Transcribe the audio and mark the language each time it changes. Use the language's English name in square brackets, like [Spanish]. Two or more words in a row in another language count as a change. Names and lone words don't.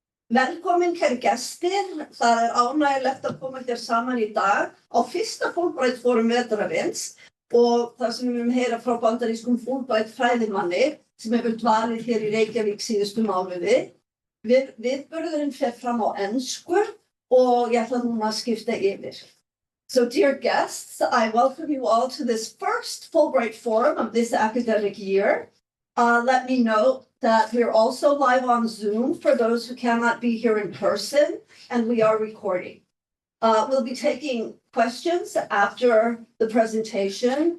[Icelandic] Velkomin kæri gestir, það ánægilegt að koma hér saman í dag á fyrsta Fulbright-fórum vetrarins og það sem við höfum heyra frá bandarískum Fulbright-fræðimanni sem hefur dvalið hér í Reykjavík síðustu mánuði. Viðburðurinn fer fram á ensku og ég ætla núna að skipta yfir. [English] So dear guests, I welcome you all to this first Fulbright Forum of this academic year. Let me note that we're also live on Zoom for those who cannot be here in person, and we are recording. We'll be taking questions after the presentation.